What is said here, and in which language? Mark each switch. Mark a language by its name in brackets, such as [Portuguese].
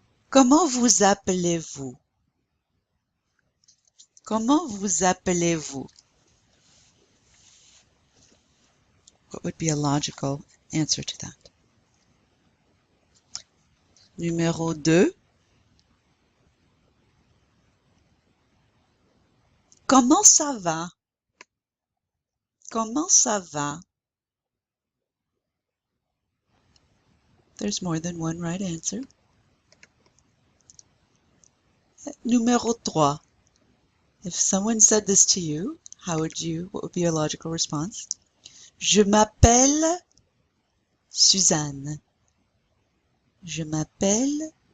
[French] Comment vous appelez-vous? Comment vous appelez-vous? [English] What would be a logical answer to that? [French] Numéro 2. Comment ça va? Comment ça va? [English] There's more than one right answer. [French] Numéro 3. [English] If someone said this to you, what would be your logical response? [French] Je m'appelle Suzanne. Je m'appelle